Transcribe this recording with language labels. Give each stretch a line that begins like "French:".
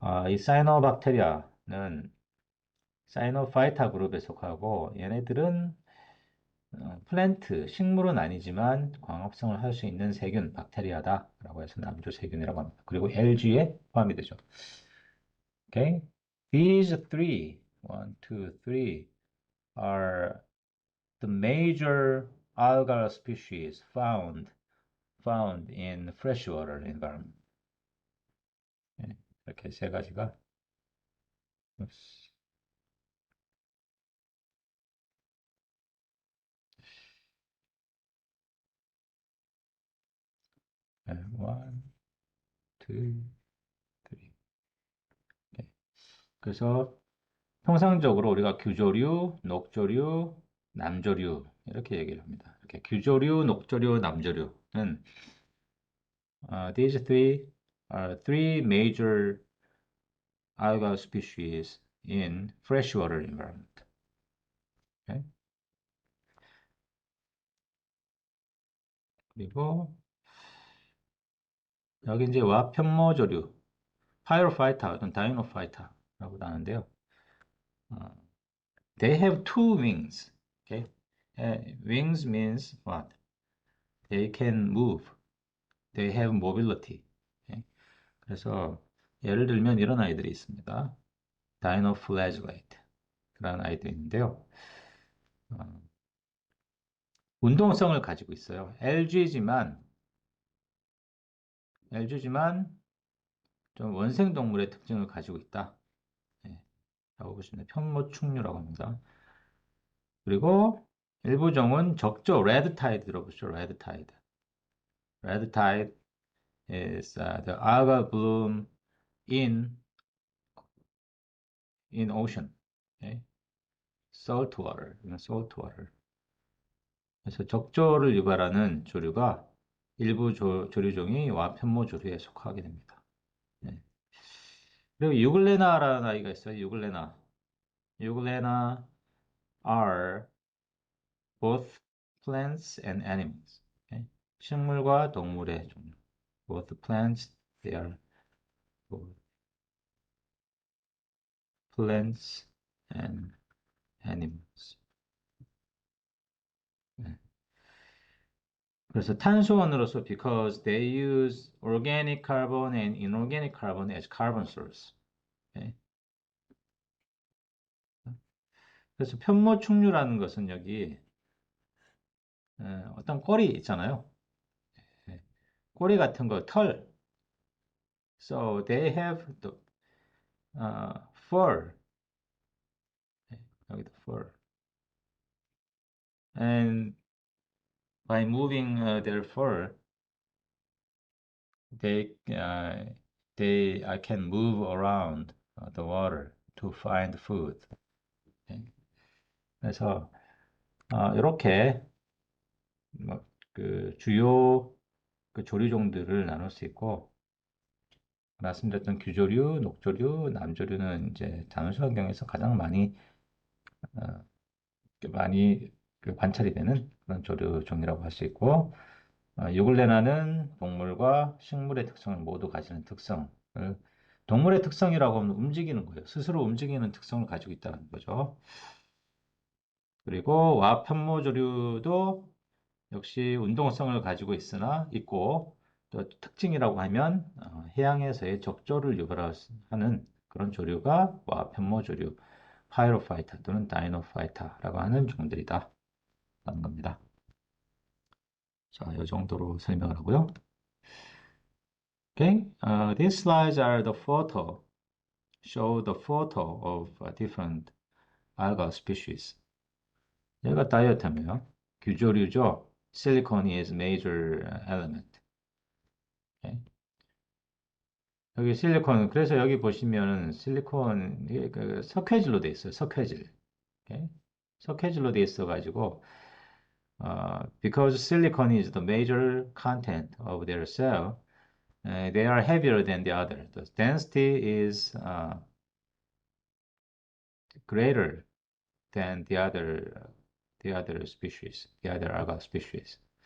Korean: 이 사이노박테리아는 사이노파이타 그룹에 속하고 얘네들은 플랜트, 식물은 아니지만 광합성을 할 수 있는 세균, 박테리아다라고 해서 남조 세균이라고 합니다. 그리고 LG에 포함이 되죠.
English: Okay? These three, one, two, three, are the major algal species found in freshwater environment.
Korean: 예, 이렇게 세 가지가
English: one, two, three.
Korean: 예. 그래서 통상적으로 우리가 규조류, 녹조류, 남조류 이렇게 얘기를 합니다. 이렇게 규조류, 녹조류, 남조류는
English: these three are three major algal species in freshwater environment. Okay?
Korean: 그리고 여기 이제 와편모조류, 파이로파이타 또는 다이노파이타라고 하는데요.
English: They have two wings. Okay? Wings means what? They can move. They have mobility. Okay?
Korean: 그래서 예를 들면 이런 아이들이 있습니다. 다이노플래질레이트 그런 아이들이 있는데요. 운동성을 가지고 있어요. LG지만 좀 원생동물의 특징을 가지고 있다. 네, 라고 보시면 편모충류라고 합니다. 그리고 일부 종은 적조, 레드타이드 들어보시죠. 레드타이드.
English: Redtide is the algal bloom in ocean. Okay? Salt water. salt water.
Korean: 그래서 적조를 유발하는 조류가 일부 조류종이 와편모 조류에 속하게 됩니다. 네. 그리고 유글레나라는 아이가 있어요.
English: 유글레나 are both plants and animals.
Korean: Okay? 식물과 동물의 종류.
English: Both plants, they are both plants and animals.
Korean: 네. 그래서 탄소원으로서
English: because they use organic carbon and inorganic carbon as carbon source.
Korean: 네. 그래서 편모충류라는 것은 여기 어떤 꼬리 있잖아요. 예, 꼬리 같은 거, 털.
English: So they have the fur.
Korean: 예, 여기도 fur.
English: And by moving their fur, they uh, they can move around the water to find food.
Korean: 예, 그래서 이렇게 그 주요 그 조류종들을 나눌 수 있고 말씀드렸던 규조류, 녹조류, 남조류는 이제 자연수 환경에서 가장 어, 많이 그 관찰이 되는 그런 조류 종이라고 할 수 있고 유글레나는 동물과 식물의 특성을 모두 가지는 특성을 동물의 특성이라고 하면 움직이는 거예요. 스스로 움직이는 특성을 가지고 있다는 거죠. 그리고 와편모조류도 역시 운동성을 가지고 있고 또 특징이라고 하면 해양에서의 적조를 유발하는 그런 조류가 와편모조류, 파이로파이터 또는 다이노파이터라고 하는 종들이다 라는 겁니다. 자, 이 정도로 설명을 하고요.
English: Okay, these slides are the show the photo of different algal species.
Korean: 얘가 다이어트면 규조류죠.
English: Silicon is major element. Okay.
Korean: 여기 실리콘, 그래서 여기 보시면은 실리콘, 이게 그 석회질로 돼 있어요. 석회질. Okay. 석회질로 돼 있어가지고,
English: because silicon is the major content of their cell, they are heavier than the other. The density is greater than the other species, the other algal species.